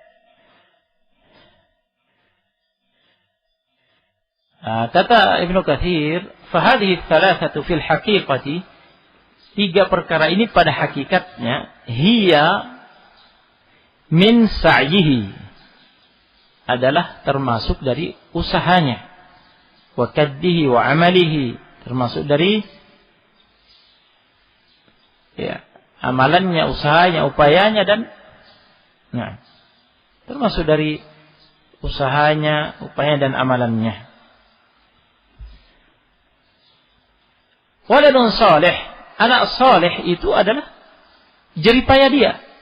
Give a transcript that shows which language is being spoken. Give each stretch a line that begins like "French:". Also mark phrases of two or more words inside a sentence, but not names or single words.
Indonesian: Kata Ibnu Katsir,
Arabic: "فهذه ثلاثة في الحقيقة",
Indonesian: tiga perkara ini pada hakikatnya
Arabic: هي من سعيه,
Indonesian: adalah termasuk dari usahanya,
Arabic: وكده وعمله,
Indonesian: termasuk dari amalannya, usahanya, upayanya, dan termasuk dari usahanya, upayanya dan amalannya.
Arabic: ولد صالح,
Indonesian: anak salih itu adalah jerih payah dia.